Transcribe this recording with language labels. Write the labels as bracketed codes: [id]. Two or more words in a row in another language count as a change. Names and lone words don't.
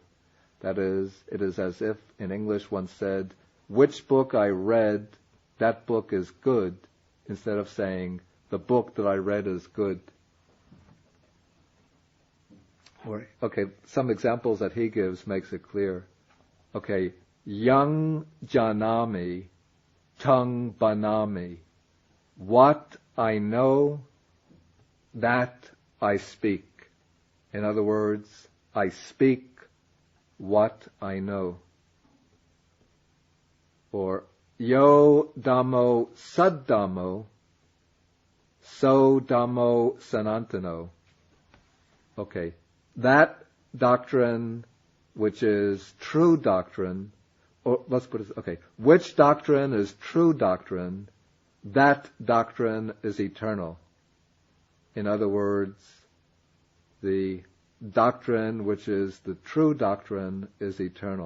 [en] That is, it is as if in English one said, which book I read, that book is good, instead of saying, the book that I read is good. Okay, some examples that he gives makes it clear. [sa] Okay, यं जानामि, तं भणामि. [en] What I know, that I speak. In other words, I speak what I know. [pi] Or yo dhammo sad dhammo, so dhammo sanantano. [en] Okay, that doctrine which is true doctrine, or let's put it, okay, which doctrine is true doctrine, that doctrine is eternal. In other words, the doctrine which is the true doctrine is eternal.